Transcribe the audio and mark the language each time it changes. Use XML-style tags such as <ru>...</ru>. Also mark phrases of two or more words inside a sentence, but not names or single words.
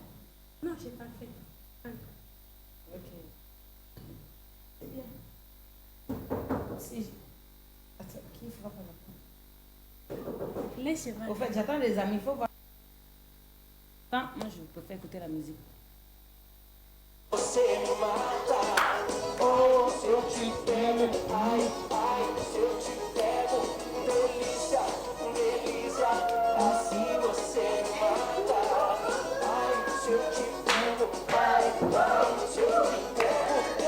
<fr>Non, j'ai pas fait. Ok. C'est bien. Si. Attends, qui frappe à la porte? Laissez-moi. Au fait, j'attends les amis, il faut voir. Attends, moi je préfère écouter la musique.</fr> <pt>Você me mata, oh, se eu te pego, ai, ai, se eu te pego, delícia, delícia, assim você me mata, ai, se eu te pego, ai, ai, se eu te pego,</pt>